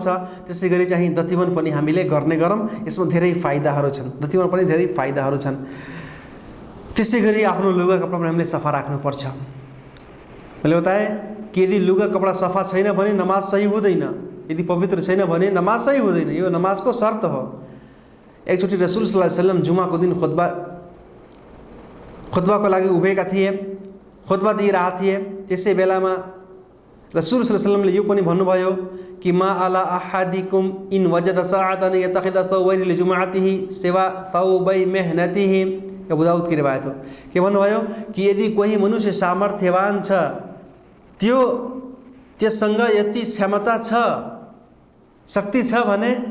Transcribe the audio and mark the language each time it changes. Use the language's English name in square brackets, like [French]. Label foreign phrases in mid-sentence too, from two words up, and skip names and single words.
[Nepali] त्यसै गरी चाहिँ दतिवन पनि हामीले गर्ने गरौँ। यसमा धेरै फाइदाहरू छन्, दतिवन पनि धेरै फाइदाहरू छन्। त्यसै गरी आफ्नो लुगा कपडा पनि हामीले सफा राख्नुपर्छ। मैले बताएँ कि यदि लुगा कपडा सफा छैन भने नमाज सही हुँदैन, यदि पवित्र छैन भने नमाज सही हुँदैन। यो नमाजको शर्त हो। एकचोटि रसूल [Arabic] صلى الله عليه وسلم [Nepali] जुमाको दिन खुतबाको लागि उभिएका थिए, खुतबा दिइरहेका थिए। त्यसै बेलामा रसूल [Arabic] صلى الله عليه وسلمले [Nepali] यो पनि भन्नुभयो कि [Arabic] ما على أحدكم إن وجد سعة أن يتخذ ثوبين لجمعته سوى ثوبي مهنته. [Hindi] अबू दाऊद की रिवायत [Nepali] हो। के भन्नुभयो कि यदि कोही मनुष्य सामर्थ्यवान छ, त्यससँग यति क्षमता छ, शक्ति छ भने,